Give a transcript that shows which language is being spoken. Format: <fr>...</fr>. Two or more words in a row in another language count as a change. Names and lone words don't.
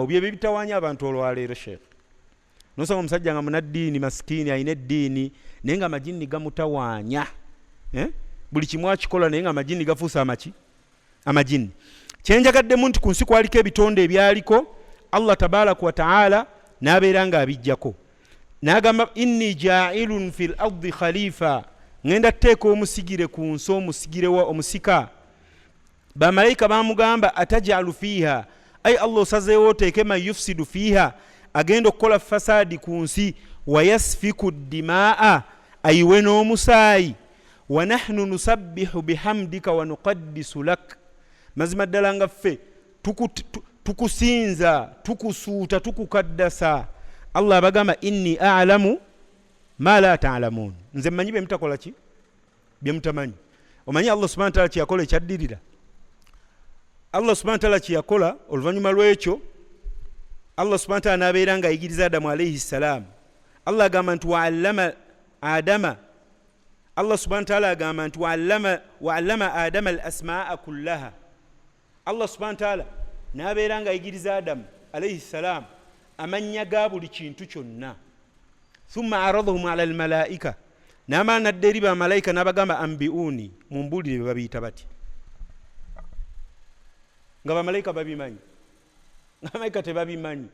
<lg>Bye bitawaanya abantu olwaleero sheekh. Nosanga omusajja nga munaddiini masikini ayina eddiini naye nga amajini gamutawaanya. Buli kimu akikola naye nga amajini gafuusa amajini. Kyenjagaddemu nti ku nsi kwaliko ebitonde ebyaliko Allah</lg> <ar>تبارك وتعالى</ar> <lg>n'abeera nga abijjako.</lg> <ar>N'agamba إني جاعل في الأرض خليفة,</ar> <lg>ngenda tteeka omusigire ku nsi, omusigire wa omusika. Bamalayika bamugamba</lg> <ar>أتجعل فيها,</ar> <lg>ay Allah osazeewo oteeke</lg> <ar>من يفسد فيها,</ar> <lg>agenda okukola fasadi ku nsi,</lg> <ar>ويسفك الدماء,</ar> <lg>ayiwe n'omusaayi,</lg> <ar>ونحن نسبح بحمدك ونقدس لك,</ar> <lg>mazima ddala nga ffe tukusinza, tukusuuta, tukukaddasa.</lg> <ar>Allah abagamba إني أعلم ما لا تعلمون,</ar> <lg>nze mmanyi bye mutakola ki, bye mutamanyi. Omanyi Allah</lg> <ar>سبحانه وتعالى</ar> <lg>kyeyakola ekyaddirira. Allah</lg> <ar>سبحانه وتعالى</ar> <lg>kyeyakola oluvannyuma lw'ekyo, Allah</lg> <ar>سبحانه وتعالى</ar> <lg>n'abeera nga ayigiriza Adamu</lg> <ar>عليه السلام. Allah</ar> <lg>agamba nti</lg> <ar>وعلم آدم, Allah سبحانه وتعالى</ar> <lg>agamba nti</lg> <ar>وعلم آدم الأسماء كلها.</ar> <lg>Allah</lg> <ar>سبحانه وتعالى</ar> <lg>n'abeera nga ayigiriza Adamu</lg> <ar>عليه السلام</ar> <lg>amannya ga buli kintu kyonna.</lg> <ar>ثم عرضهم على الملائكة,</ar> <lg>n'amala nadda eri bamalayika n'abagamba ambiuni, mumbuulire bye babiyita bati. Nga bamalayika babimanyi, nga bamalayika tebabimanyi.</lg>